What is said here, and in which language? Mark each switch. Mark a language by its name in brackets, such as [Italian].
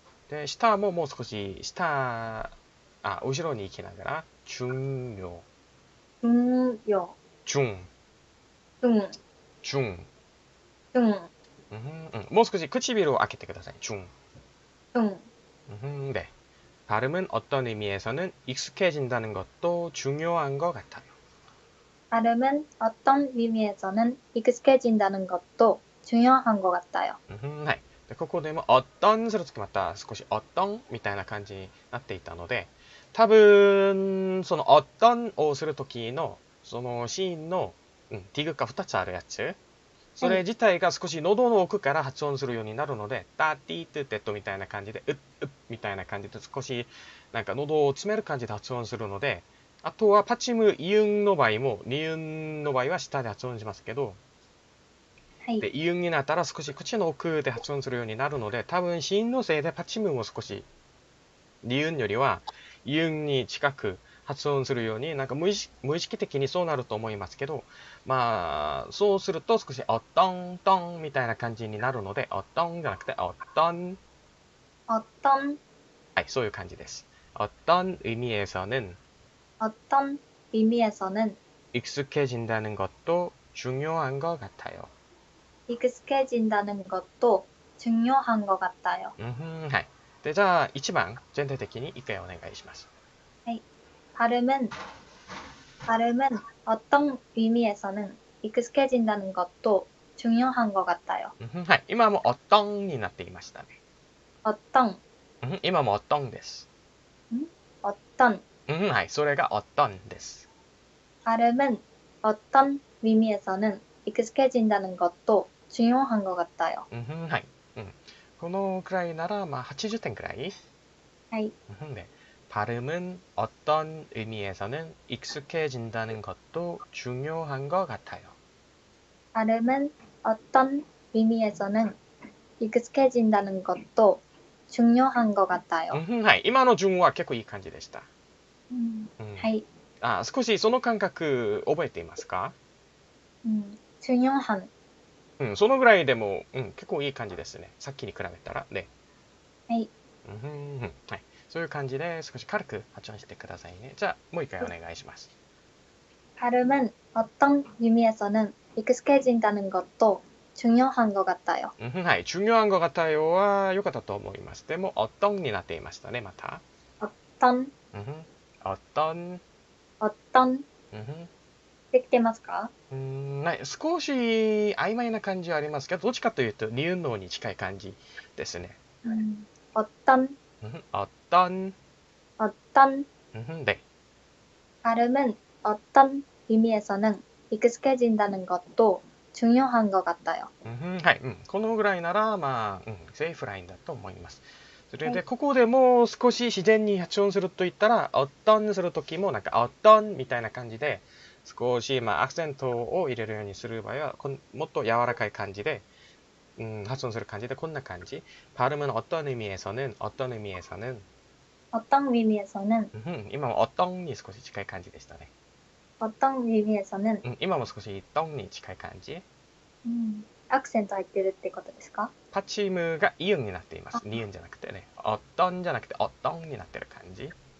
[Japanese] で、舌ももう少し後ろに行きながら、중요。 [Korean] 중요, 중、 중, 중。 중, [Japanese] もう少し唇を開けてください。 [Korean] 중。 중. 네. 발음은 어떤 의미에서는 익숙해진다는 것도 중요한 것 같아요. 발음은 어떤 의미에서는 익숙해진다는 것도 중요한 것 같아요. [Japanese] はい。で、ここでも、어떤するときまた少し어떤みたいな感じになっていたので、多分、その어떤をするときの、そのシーンの、ディグが2つあるやつ、それ自体が少し喉の奥から発音するようになるので、タティートゥテッドみたいな感じで、みたいな感じで少しなんか喉を詰める感じで発音するので、あとはパチム、イウンの場合も、ニウンの場合は下で発音しますけど、はい。で、イウンになったら少し口の奥で発音するようになるので、多分子音のせいでパチムも少し、リウンよりはイウンに近く発音するように、なんか無意識的にそうなると思いますけど、まあ、そうすると少しおっとんとんみたいな感じになるので、おっとんじゃなくておっとん。 [Korean] 어떤, [Japanese] はい、そういう感じです。 [Korean] 어떤 의미에서는 어떤 의미에서는 익숙해진다는 것도 중요한 것 같아요. 익숙해진다는 것도 중요한 것 같아요. [Japanese] はい。で、じゃあ、1番、全体的に一回お願いします。はい。 [Korean] 발음은 어떤 의미에서는 익숙해진다는 것도 중요한 것 같아요. [Japanese] はい。今もおっとんになっていましたね。 [Korean] 어떤, [Japanese] 今もおっとんです。 [Korean] 어떤, [Japanese] はい、それが어떤です。 [Korean] 발음은 어떤 의미에서는 익숙해진다는 것도 중요한 것 같아요. [Japanese] はい、このくらいなら、まあ、80点くらい。 [Korean] 네. 네. 발음은 어떤 의미에서는 익숙해진다는 것도 중요한 것 같아요. 발음은 어떤 의미에서는 익숙해진다는 것도 중요한 것 같아요. [Japanese] はい、今の順は結構いい感じでした。はい。少しその感覚覚えていますか？ [Korean] 중요한. [Japanese] そのぐらいでも、結構いい感じですね。さっきに比べたらね。はい。はい。そういう感じで少し軽く発音してくださいね。じゃあ、もう一回お願いします。 [Korean] 발음은 어떤 의미에서는 익숙해진다는 것도 중요한 것 같아요. [Japanese] はい。 [Korean] 중요한 것 같아요 [Japanese] は良かったと思います。でも、어떤になっていましたね、また。 [Korean] 어떤, 어떤、 [Japanese] 어떤 できてますか？少し曖昧な感じはありますけど、どっちかというと、ニューノーに近い感じですね。 [Korean] 어떤, 어떤、 어떤. 네. 발음은 어떤 의미에서는 익숙해진다는 것도 중요한 것 같아요. [Japanese] はい。このぐらいなら、まあ、セーフラインだと思います。それで、ここでもう少し自然に発音すると言ったら、어떤するときも、なんか、어떤みたいな感じで、少し、まあ、アクセントを入れるようにする場合は、もっと柔らかい感じで、発音する感じで、こんな感じ。 [Korean] 발음은 어떤 의미에서는, 어떤 의미에서는, 어떤 의미에서는, [Japanese] 今も어떤に少し近い感じでしたね。 [Korean] 어떤 의미에서는, [Japanese] 今も少し떤に近い感じ。アクセント入ってるってことですか？パチムがイウンになっています。ニウンじゃなくてね。어떤じゃなくて어떤になってる感じ。